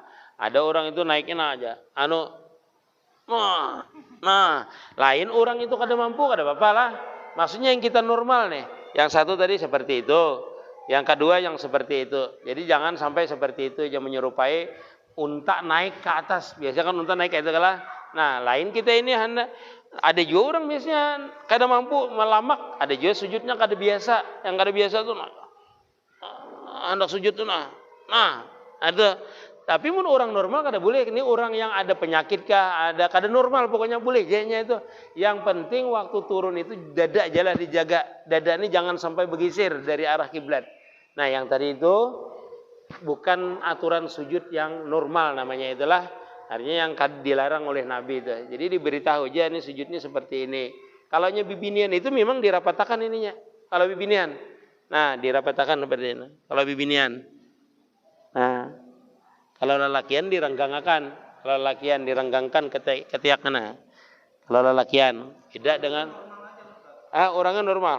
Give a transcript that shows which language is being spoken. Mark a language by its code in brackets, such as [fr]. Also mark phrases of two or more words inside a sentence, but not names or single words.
[bjn] Ada orang itu naiknya aja lain orang itu kada mampu kada apa-apa lah. [id] Maksudnya yang kita normal nih, yang satu tadi seperti itu, yang kedua yang seperti itu. Jadi jangan sampai seperti itu yang menyerupai unta naik ke atas. Biasanya kan unta naik kayak itu kalah. [bjn] Nah, lain kita ini ada juga orang biasanya kada mampu melamak, ada juga sujudnya kada biasa. Yang kada biasa tuh hendak sujud tuh ada. Tapi mun orang normal kada boleh. Ini orang yang ada penyakit kah, ada kada normal pokoknya boleh jadinya itu. [id] Yang penting waktu turun itu dada jalan dijaga. Dada ini jangan sampai bergeser dari arah kiblat. Nah, yang tadi itu bukan aturan sujud yang normal namanya itulah. Artinya yang dilarang oleh Nabi itu. Jadi diberitahu aja ini sujudnya seperti ini. [bjn] Kalau bibinian itu memang dirapatakan ininya. Kalau bibinian. Nah, dirapatakan seperti ini. Kalau bibinian. Nah, kalau lelakian direnggangakan. Kalau lelakian direnggangkan ketiak kana. Kalau lelakian tidak dengan orangnya normal.